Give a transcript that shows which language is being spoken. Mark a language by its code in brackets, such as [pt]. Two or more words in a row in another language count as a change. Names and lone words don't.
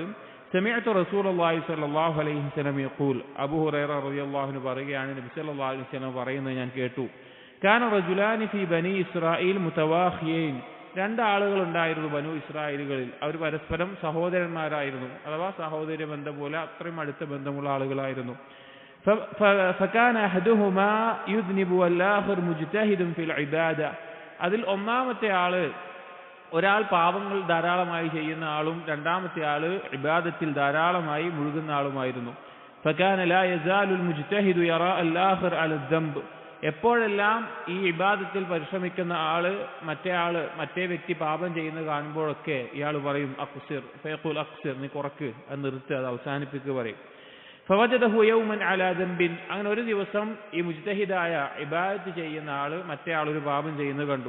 [ar] سمعت رسول الله صلى الله عليه وسلم يقول، أبو هريرة رضي الله عنه [ml] പറയുകയാണ്, നബി [ar] صلى الله عليه وسلم [ml] പറയുന്നത് ഞാൻ കേട്ടു. [ar] كان رجلان في بني إسرائيل متواخيين, [ml] 2 ആളുകൾ ഉണ്ടായിരുന്നു ബനു ഇസ്രായേലുകളിൽ. അവർ പരസ്പരം സഹോദരന്മാരായിരുന്നു, അഥവാ സഹോദര ബന്ധം പോലെ അത്രയും അടുത്ത ബന്ധമുള്ള ആളുകളായിരുന്നു. [ar] فكان احدهما يذنب والاخر مجتهد في العباده, [ml] അതിൽ ഒന്നാമത്തെ ആള് ഒരാൾ പാപങ്ങൾ ധാരാളമായി ചെയ്യുന്ന ആളും രണ്ടാമത്തെ ആള് ഇബാദത്തിൽ ധാരാളമായി മുഴുകുന്ന ആളുമായിരുന്നു. [ar] فكان لا يزال المجتهد يرى الاخر على الذنب, [ml] എപ്പോഴെല്ലാം ഈ ഇബാദത്തിൽ പരിശ്രമിക്കുന്ന ആള് മറ്റേ വ്യക്തി പാപം ചെയ്യുന്നത് കാണുമ്പോഴൊക്കെ ഇയാൾ പറയും [ar] أقصر، فيقول أقصر, [ml] നീ കുറക്ക്, അത് നിർത്ത്, അത് അവസാനിപ്പിക്കുക പറയും. [ar] فوجده يوما على ذنب, [ml] അങ്ങനെ ഒരു ദിവസം ഈ മുജ്തഹിദായ ഇബാദത്ത് ചെയ്യുന്ന ആള് മറ്റേ ആളൊരു പാപം ചെയ്യുന്നത് കണ്ടു.